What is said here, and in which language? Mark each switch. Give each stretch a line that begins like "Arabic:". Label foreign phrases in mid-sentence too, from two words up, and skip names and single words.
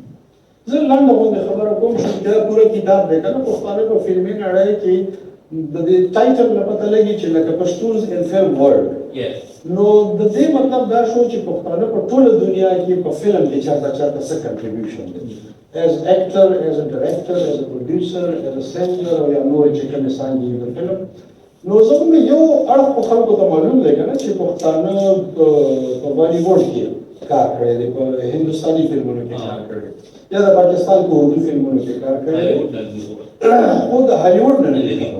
Pashto: زه لنډه غوندې خبره کوم چې دا پوره کتاب دی که نه پښتانه په فلمي نړۍ کې د دې ټایټل نه پته لګي چې لکه پښتونز ان فلم ورلډ. نو د دې مطلب دا شو چې پښتانه په ټوله دنیا کې په فلم کې چاته څه کنټریبیوشن دی،
English: as actor, as a director, as a producer, as a singer
Pashto: او یا نور چې کومې څانګې دي د فلم. نو زموږ یو اړخ په خلکو ته معلوم دی که نه چې پښتانه په بالیووډ کې کار کړی دی، په هندوستاني فلمونو کې کار کړی دی، یا د پاکستان په اردو فلمونو کې کار کړی دی، خو د هالیووډ نه نه دی خبره.